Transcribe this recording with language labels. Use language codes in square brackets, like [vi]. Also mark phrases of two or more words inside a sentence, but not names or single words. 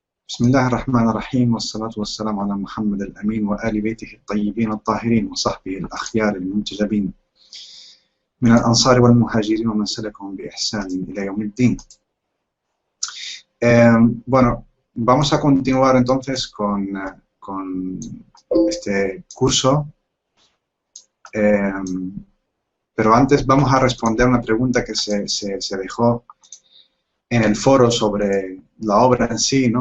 [ar] بسم الله الرحمن الرحيم والصلاة والسلام على محمد الأمين وآل بيته الطيبين الطاهرين وصحبه الأخيار المنتجبين من الأنصار والمهاجرين ومن سلكهم بإحسان إلى يوم الدين. [es] Bueno, vamos a continuar entonces con este curso, pero antes vamos a responder una pregunta que se dejó en el foro sobre la obra en sí, ¿no?